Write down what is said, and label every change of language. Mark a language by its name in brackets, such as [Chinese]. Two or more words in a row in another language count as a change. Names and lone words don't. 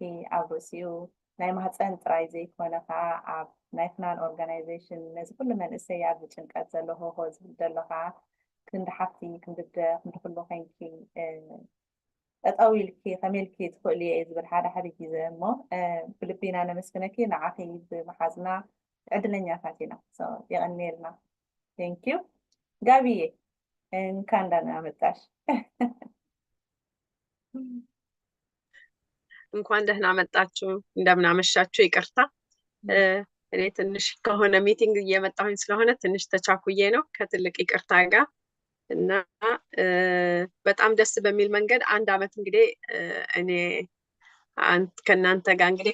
[Tigrinya] ኣብ ርእሲኡ ናይ ማህፀን ጥራይ ዘይኮነ ከዓ ኣብ [English] national organization [Tigrinya] ነዚ ኩሉ መንእሰይ ኣብ ጭንቀት ዘሎ ሆሆ ዝብል ዘሎ ከዓ ክንዲ ሓፍቲ ክንዲ ኩሉ ኮንኪ ጠጠው ኢልኪ ከመልኪ ትኽእሊ እየ ዝብል ሓደ ግዜ እሞ ብልቢና ነመስግነኪ ንዓኺ ብመሓዝና ዕድለኛታት ኢና የቀኒየልና [English] thank you [Tigrinya] ጋቢዬ [Amharic] እንኳን ደህና መጣሽ እንኳን ደህና መጣችሁ እንደምን አመሻችሁ ይቅርታ እኔ ትንሽ ከሆነ ሚቲንግ እየመጣሁኝ ስለሆነ ትንሽ ተቻኩዬ ነው ከትልቅ ይቅርታ ጋር እና በጣም ደስ በሚል መንገድ አንድ አመት እንግዲህ እኔ ከናንተ ጋር እንግዲህ